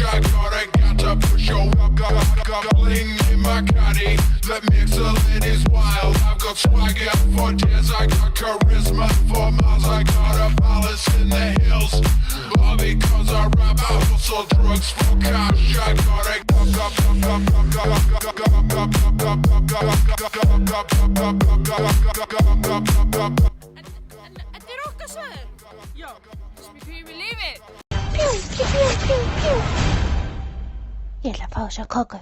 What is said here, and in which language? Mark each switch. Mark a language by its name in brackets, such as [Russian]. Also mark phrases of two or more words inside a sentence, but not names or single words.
[English] I got to push your got bling in my caddy that makes the ladies wild. I've got swagger for days, I got charisma for miles. I got a palace in the hills, all because I rap. I hustle drugs for cash. I [Icelandic] Þetta er okkar svæði? Já. Smíkum við lífið? Pjú, pjú, pjú, pjú, pjú. Ég ætla að fá þessa köku.